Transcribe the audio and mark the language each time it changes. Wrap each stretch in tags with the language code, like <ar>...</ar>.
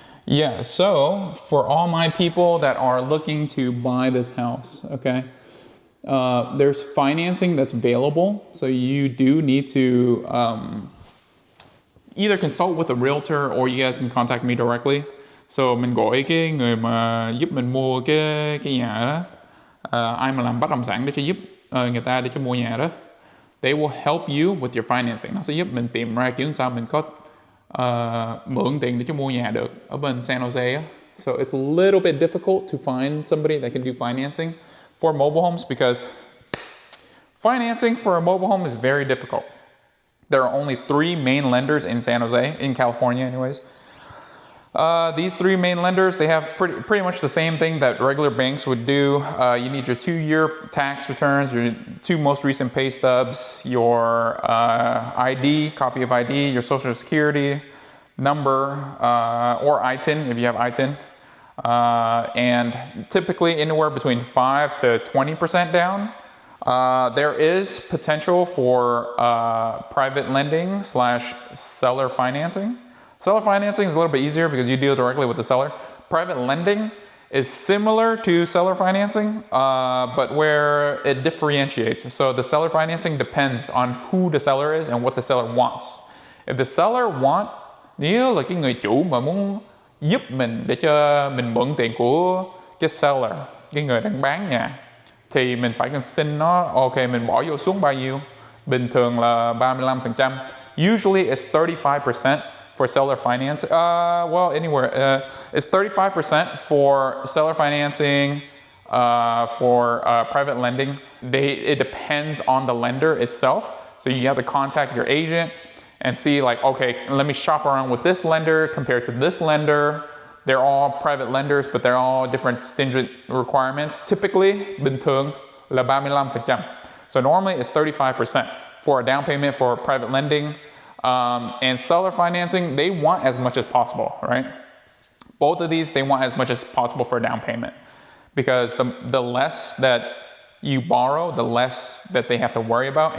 <en>Yeah, so for all my people that are looking to buy this house, okay, there's financing that's available. So you do need to either consult with a realtor or you guys can contact me directly.</en> <vi>So mình gọi cái người mà giúp mình mua cái nhà đó, ai mà làm bất động sản để cho giúp người ta để cho mua nhà đó.</vi> <en>They will help you with your financing.</en> <vi>Nó sẽ giúp mình tìm ra kiểu sao mình có mượn tiền để cho mua nhà được ở bên San Jose á.</vi> <en>So it's a little bit difficult to find somebody that can do financing for mobile homes because financing for a mobile home is very difficult. There are only 3 main lenders in San Jose, in California anyways. These 3 main lenders, they have pretty much the same thing that regular banks would do. You need your 2-year tax returns, your 2 most recent pay stubs, your ID, copy of ID, your social security number, or ITIN if you have ITIN. And typically anywhere between 5 to 20% down. There is potential for private lending / seller financing. Seller financing is a little bit easier because you deal directly with the seller. Private lending is similar to seller financing, but where it differentiates. So the seller financing depends on who the seller is and what the seller wants. If the seller</en> <vi>nếu là cái người chủ mà muốn giúp mình để cho mình mượn tiền của cái seller, cái người đang bán nhà, thì mình phải cần xin nó, ok mình bỏ vô xuống bao nhiêu, bình thường là 35%.</vi> <en>Usually it's 35% for seller finance. Well, anywhere. It's 35% for seller financing, for private lending. It depends on the lender itself. So you have to contact your agent and see like, okay, let me shop around with this lender compared to this lender. They're all private lenders, but they're all different stringent requirements. Typically,</en> <vi>bình thường là 35%.</vi> <en>So normally it's 35% for a down payment for private lending. And seller financing, they want as much as possible, right? Both of these, they want as much as possible for a down payment. Because the less that you borrow, the less that they have to worry about.</en>